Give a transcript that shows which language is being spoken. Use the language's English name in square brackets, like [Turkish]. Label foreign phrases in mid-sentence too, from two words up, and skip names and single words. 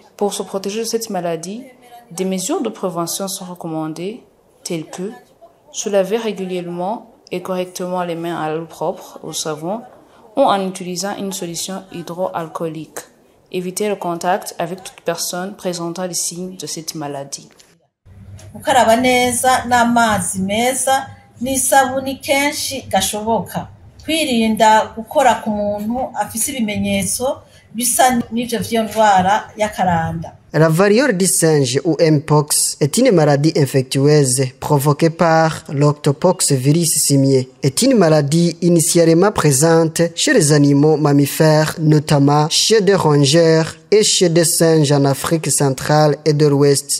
[French] Pour se protéger de cette maladie, des mesures de prévention sont recommandées telles que se laver régulièrement et correctement les mains à l'eau propre, au savon, ou en utilisant une solution hydroalcoolique. Éviter le contact avec toute personne présentant les signes de cette maladie. [Rundi] Gukaraba neza n'amazi meza n'isabuni kenshi gashoboka. Kwirinda gukora ku muntu afise ibimenyetso bisa n'ivyo vy'iyo ndwara y'akaranda. [French] La variole du singe ou Mpox est une maladie infectieuse provoquée par l'Octopox virus simier. Est une maladie initialement présente chez les animaux mammifères, notamment chez des rongeurs et chez des singes en Afrique centrale et de l'Ouest.